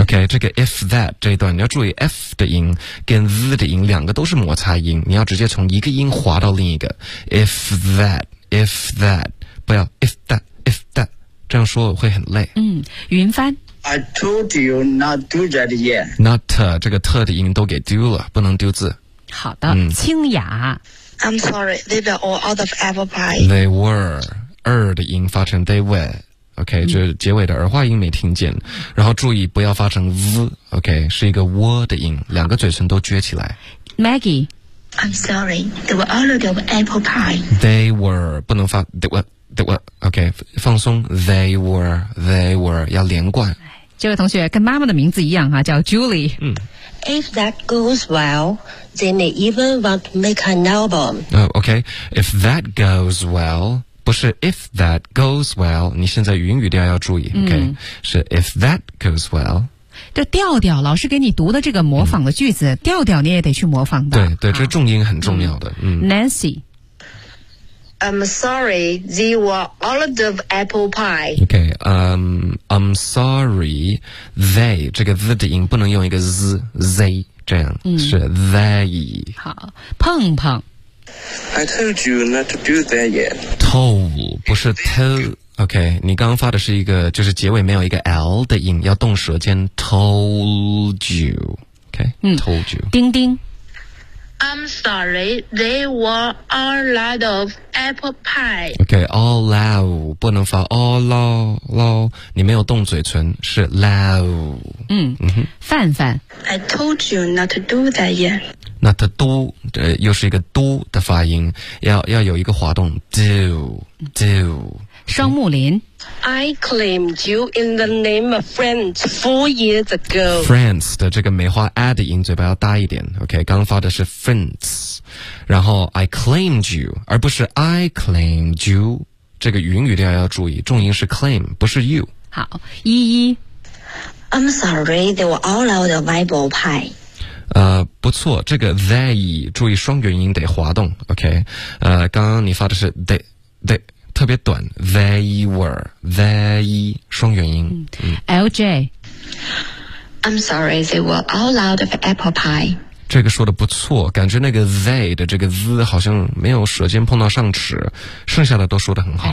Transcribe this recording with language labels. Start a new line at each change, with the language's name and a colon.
Chinese: OK, 这个 if that 这一段你要注意 F 的音跟 Z 的音两个都是摩擦音，你要直接从一个音滑到另一个。
English: If that,
Chinese: 不要 if that, 这样说会很累。云帆。
English: I told you not to do that yet.
Chinese: Not, 这个特的音都给丢了，不能丢字。好的，清雅。
English: I'm sorry, they were all out of apple pie. They were, 的音发成 they were,
Chinese: OK， 就是结尾的儿化音没听见，然后注意不要发成 v， OK， 是一个窝的音，两个嘴唇都撅起来。 Maggie，
English: I'm sorry， they were all out of apple pie。 They were 不能发 they were OK， 放松， they were 要连贯。
Chinese: 这位同学跟妈妈的名字一样哈，叫 Julie。
English: If that goes well they may even want to make an album、
Chinese: OK，
English: if that goes well，
Chinese: 不是 if that goes well， 你现在云语调要注意、OK， 是 if that goes well，这调调老师给你读的这个模仿的句子、调调你也得去模仿的，对对，这重音很重要的、 Nancy，
English: I'm sorry they were all out of apple pie。
Chinese: OK、I'm sorry they 这个 z 的音不能用一个 z z 这样、是 they。好，碰碰，
English: I told you not to do that yet.
Chinese: Told 不是 tell， OK， 你刚刚发的是一个就是结尾没有一个 L 的音，要动舌尖，
English: told you，
Chinese: OK， told you。丁丁，
English: I'm sorry they were all out of apple pie.
Chinese: OK， all out 不能发 all out， 你没有动嘴唇，是 out。范范，
English: I told you not to do that yet。
Chinese: 那它嘟，又是一个嘟的发音，要有一个滑动 ，do。双木林
English: ，I claimed you in the name of friends 4 years ago。
Chinese: Friends 的这个梅花 a 的音嘴巴要大一点 ，OK， 刚发的是 friends， 然后
English: I claimed you，
Chinese: 而不是 I claimed you， 这个云语调要注意，重音是 claim， 不是 you。好，依依
English: ，I'm sorry they were all out of apple pie。
Chinese: 不错，这个 they 注意双元音得滑动 ，OK， 刚刚你发的是 they 特别短 ，they 双元音。 LJ，
English: I'm sorry they were all out of apple pie。
Chinese: 这个说的不错，感觉那个 they 的这个 z 好像没有舌尖碰到上齿，剩下的都说得很好，